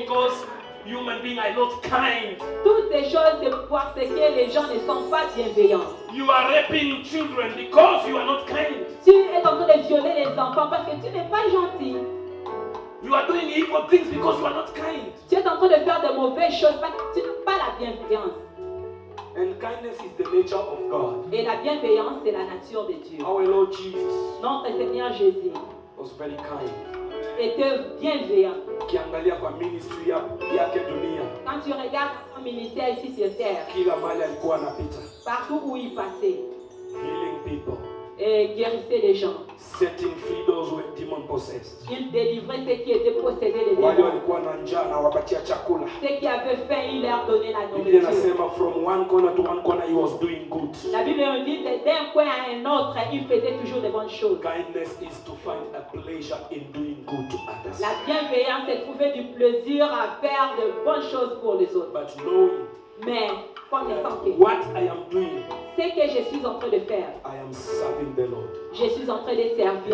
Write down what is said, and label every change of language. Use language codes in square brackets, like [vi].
[en] Because human beings are not kind. [fr] Toutes ces choses, c'est parce que les gens ne sont pas bienveillants. [en] You are raping children because you are not kind. [fr] Tu es en train de violer les enfants parce que tu n'es pas gentil. [en] You are doing evil things because you are not kind. [fr] Tu es en train de faire de mauvaises choses parce que tu n'as pas la bienveillance. [en] And kindness is the nature of God. [fr] Et la bienveillance, c'est la nature de Dieu. [en] Our Lord Jesus [fr] Notre Seigneur Jésus [en] was very kind. [fr] était bienveillant. [sw] Ukiangalia kwa ministry yake dunia, [fr] Quand tu regardes son ministère ici sur terre, [sw] kila mahali alikuwa anapita, [fr] partout où il passait, [en] healing people, [fr] et guérissait les gens. [en] setting free those who were demon possessed. [fr] Il délivrait ceux qui étaient possédés des [sw] Wale [fr] démons. [sw] walikuwa na njaa na wapatia chakula. [fr] Ceux qui avaient faim, il leur donnait la [sw] Biblia [fr] nourriture. [en] inasema from one corner to one corner he was doing good. [fr] La Bible nous dit que d'un coin à un autre, il faisait toujours de bonnes choses. [en] Kindness is to find a pleasure in doing good to others. [fr] La bienveillance, c'est trouver du plaisir à faire de bonnes choses pour les autres. [en] But knowing [fr] Mais, connaissant que [en] what I am doing, [fr] ce que je suis en train de faire, [en] I am serving the Lord. [fr] je suis en train de servir